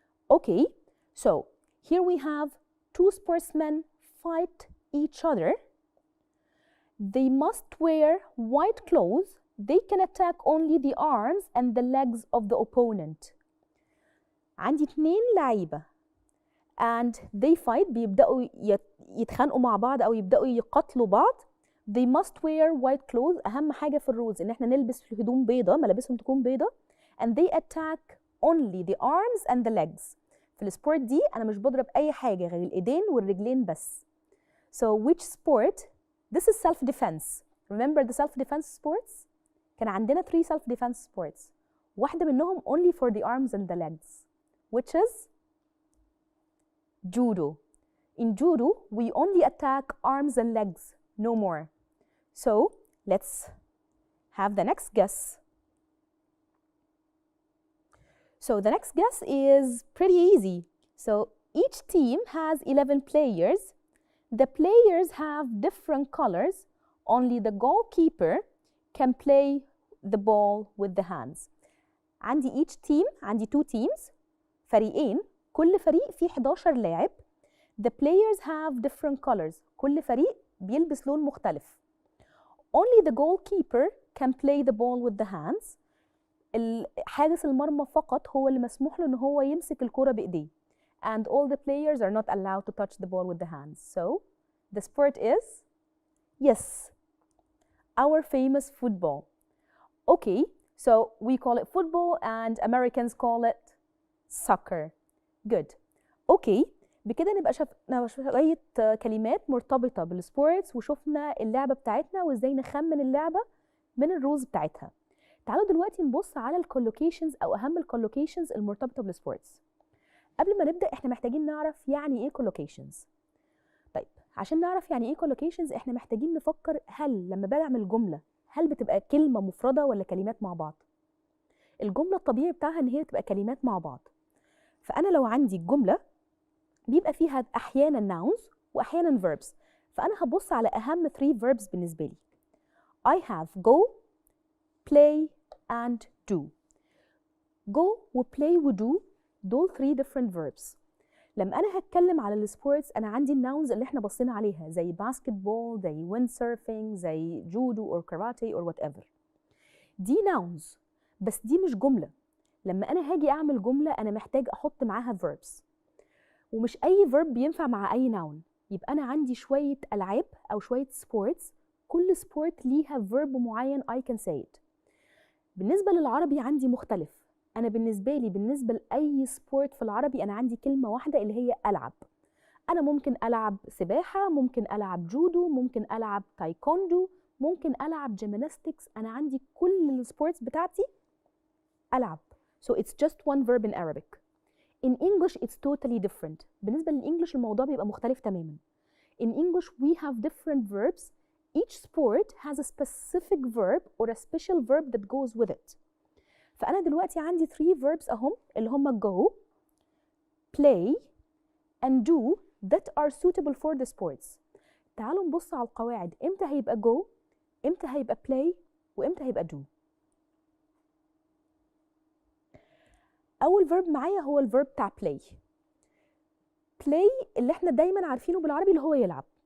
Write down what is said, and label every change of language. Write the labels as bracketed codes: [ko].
[en] Okay, so here we have 2 sportsmen fight each other. They must wear white clothes. They can attack only the arms and the legs of the opponent. [ar] عندي 2 لعيبة [en] and they fight. [ar] بيبدأوا يتخانقوا مع بعض أو يبدأوا يقاتلوا بعض. [en] They must wear white clothes. [ar] أهم حاجة في الرولز إن إحنا نلبس هدوم بيضة، ملابسهم تكون بيضة. [en] And they attack only the arms and the legs. [ar] في السبورت دي أنا مش بضرب أي حاجة غير الإيدين والرجلين بس. [en] So which sport? This is self-defense. Remember the self-defense sports? [ar] كان عندنا [en] 3 self-defense sports. [ar] واحدة منهم [en] only for the arms and the legs, which is judo. In judo, we only attack arms and legs, no more. So let's have the next guess. So the next guess is pretty easy. So each team has 11 players. The players have different colors. Only the goalkeeper can play the ball with the hands. [ar] عندي [en] each team, [ar] عندي [en] 2 teams, [ar] فريقين. كل فريق فيه 11 لاعب. [en] The players have different colors. [ar] كل فريق بيلبس لون مختلف. [en] Only the goalkeeper can play the ball with the hands. [ar] حارس المرمى فقط هو اللي مسموح له إن هو يمسك الكرة بإيديه. [en] And all the players are not allowed to touch the ball with the hands. So the sport is, yes, our famous football. Okay, so we call it football and Americans call it soccer. [ar] Good. Okay, بكده نبقى شفنا شوية كلمات مرتبطة بالسبورتس وشفنا اللعبة بتاعتنا وازاي نخمن اللعبة من الرولز بتاعتها. تعالوا دلوقتي نبص على الكولوكيشنز أو أهم الكولوكيشنز المرتبطة بالسبورتس. قبل ما نبدأ احنا محتاجين نعرف يعني ايه collocations. طيب عشان نعرف يعني ايه collocations احنا محتاجين نفكر هل لما بعمل جملة هل بتبقى كلمة مفردة ولا كلمات مع بعض؟ الجملة الطبيعي بتاعها ان هي تبقى كلمات مع بعض. فأنا لو عندي الجملة بيبقى فيها أحيانا nouns وأحيانا verbs. فأنا هبص على أهم 3 verbs بالنسبة لي. [en] I have go, play and do. go وplay وdo [ar] دول [en] 3 different verbs. [ar] لما أنا هتكلم على السبورتس أنا عندي الناونز اللي احنا بصينا عليها زي basketball زي windsurfing زي judo or karate [en] or whatever. [ar] دي nouns بس دي مش جملة. لما أنا هاجي أعمل جملة أنا محتاج أحط معاها verbs. ومش أي verb بينفع مع أي noun. يبقى أنا عندي شوية ألعاب أو شوية sports، كل sport ليها verb معين [en] I can say it. [ar] بالنسبة للعربي عندي مختلف. أنا بالنسبة لأي sport في العربي أنا عندي كلمة واحدة اللي هي ألعب. أنا ممكن ألعب سباحة، ممكن ألعب جودو، ممكن ألعب تايكوندو، ممكن ألعب جيمناستكس. أنا عندي كل السبورتس بتاعتي ألعب. [en] So it's just one verb in Arabic. In English it's totally different. [ar] بالنسبة للإنجليش الموضوع بيبقى مختلف تماما. [en] In English we have different verbs. Each sport has a specific verb or a special verb that goes with it. [ar] فأنا دلوقتي عندي [en] 3 verbs [ar] أهم اللي هم [en] go, play and do that are suitable for the sports. [ar] تعالوا نبص على القواعد. امتى هيبقى go، امتى هيبقى play، وامتى هيبقى do. أول verb معايا هو الverb بتاع play. play اللي احنا دايما عارفينه بالعربي اللي هو يلعب.